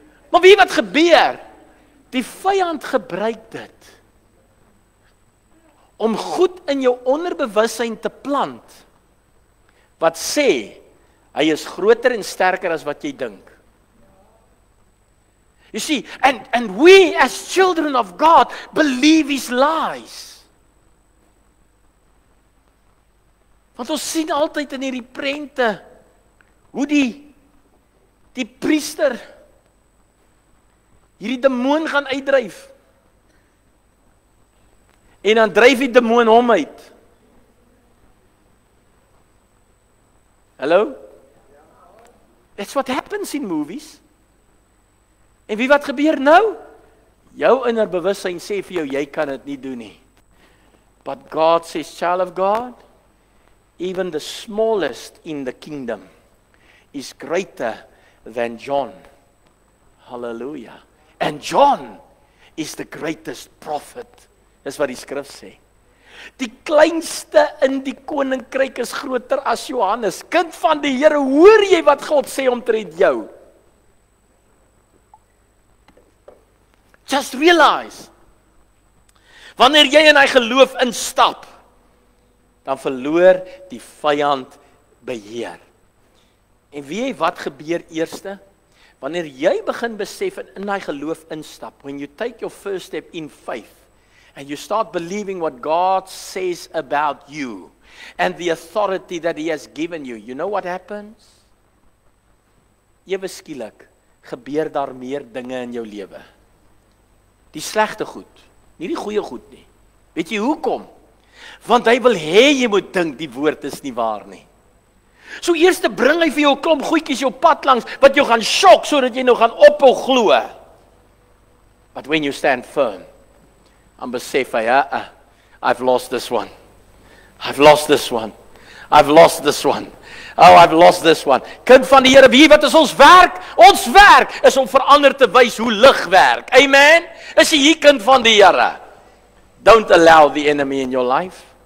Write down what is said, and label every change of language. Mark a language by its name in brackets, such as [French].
[Afrikaans] Maar weet wat gebeur? Die vyand gebruik dit om goed in jou onderbewussyn te plant wat sê hy is groter en sterker as wat jy dink. [English] You see, and we as children of God believe his lies. [Afrikaans] Want ons sien altyd in hierdie prente hoe die priester hierdie demoon gaan uitdryf. En dan dryf die demoon hom uit. Hallo? [English] That's what happens in movies. [Afrikaans] En wie wat gebeur nou? Jou innerbewussyn sê vir jou, jy kan dit nie doen nie. [English] But God says, child of God, even the smallest in the kingdom is greater than John. Hallelujah. And John is the greatest prophet. [Afrikaans] Dis wat die skrif sê. Die kleinste in die koninkryk is groter as Johannes. Kind van die Here, hoor jy wat God sê omtrent jou? [English] Just realize, [Afrikaans] wanneer jy in hy geloof instap, dan verloor die vyand beheer. En weet jy wat gebeur eerste? Wanneer jy begin besef en in hy geloof instap, [English] when you take your first step in faith, and you start believing what God says about you, and the authority that he has given you, you know what happens? [Afrikaans] Ewe skielik gebeur daar meer dinge in jou lewe. Die slegte goed, nie die goeie goed nie. Weet jy hoekom? Want hy wil hê jy moet dink die woord is nie waar nie. So eers bring hy vir jou 'n klomp goedjies jou pad langs wat jou gaan shock sodat jy nou gaan ophou glo. [English] But when you stand firm, [Afrikaans] dan besef hy, [English] I've lost this one. I've lost this one. I've lost this one. Oh, I've lost this one. [Afrikaans] Kind van die Here, wie wat is ons werk? Ons werk is om verander te wys hoe lig werk. Amen. Is jy hier kind van die Here? [English] Don't allow the enemy in your life.